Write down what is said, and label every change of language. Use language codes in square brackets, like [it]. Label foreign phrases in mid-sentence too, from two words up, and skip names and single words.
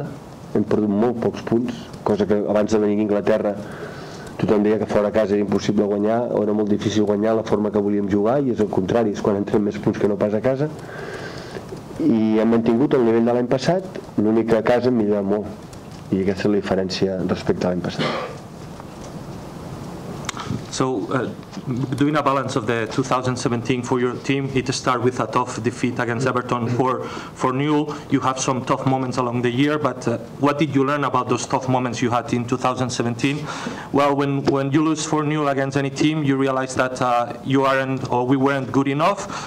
[ca] Hem perdut molt pocs punts, cosa que abans de venir a Anglaterra tothom deia que fora a casa era impossible guanyar, o era molt difícil guanyar la forma que volíem jugar, i és el contrari, és quan entrem més punts que no pas a casa. I hem mantingut el nivell de l'any passat, l'únic que a casa hem millorat molt, i aquesta és la diferència respecte a l'any passat. [en] So, doing a balance of the 2017 for your team, it started with a tough defeat against Everton for Newell. You have some tough moments along the year, but what did you learn about those tough moments you had in 2017? Well, when you lose for Newell against any team, you realize that you aren't, or we weren't good enough.